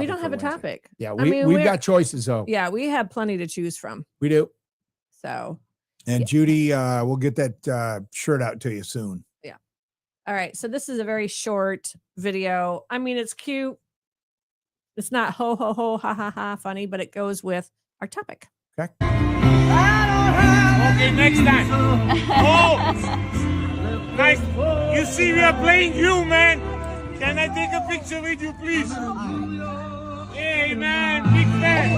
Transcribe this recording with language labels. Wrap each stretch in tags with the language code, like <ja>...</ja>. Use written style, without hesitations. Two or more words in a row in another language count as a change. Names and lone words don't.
<en>We don't have a Wednesday. topic. Yeah, we've got choices though. Yeah, we have plenty to choose from. We do. So. And Judy, we'll get that shirt out to you soon. Yeah. All right. So this is a very short video. I mean, it's cute. It's not ho ho ho ha ha ha funny, but it goes with our topic. Okay. Okay, next time. Oh. Nice. You see, we are playing you, man. Can I take a picture with you, please? Hey, man, big fan.</en>